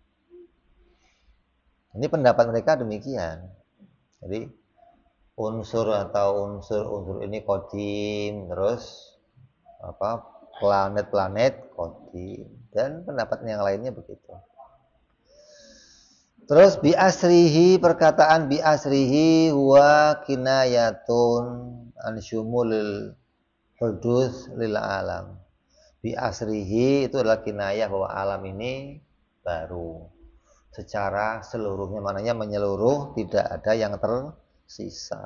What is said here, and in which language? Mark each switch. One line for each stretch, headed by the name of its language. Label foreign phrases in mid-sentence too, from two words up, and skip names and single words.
Indonesian: Ini pendapat mereka demikian. Jadi unsur ini kodim, terus apa planet-planet kodim, dan pendapat yang lainnya begitu.
Arabic: Terus بأسره, perkataan بأسره هو كناية عن شمول الحدوث للعالم. بأسره
Indonesian: itu adalah kinayah bahwa alam ini baru secara seluruhnya, maknanya menyeluruh, tidak ada yang tersisa.